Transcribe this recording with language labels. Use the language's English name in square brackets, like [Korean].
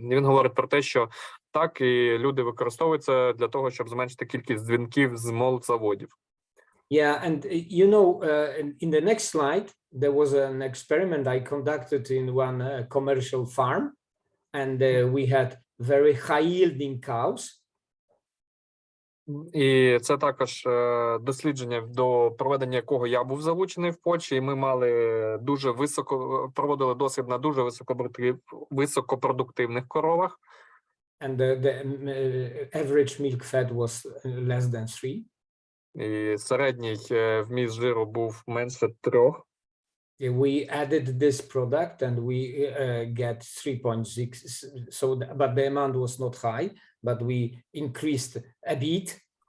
[Ukrainian] І він говорить про те, що так, і люди використовують це для того, щоб зменшити кількість дзвінків з молзаводів. [English] Yeah, and you know, in the next slide, there was an experiment I conducted in one commercial farm, and we had very high-yielding cows. [Ukrainian] І це також дослідження, до проведення якого я був залучений в Польщі, і ми мали проводили дослід на дуже високопродуктивних коровах. [English] And the average milk fat was less than 3. [Ukrainian] І середній вміст жиру був менше 3. [English] We added this product and we get 3.6. So, but the amount was not high, but we increased a bit.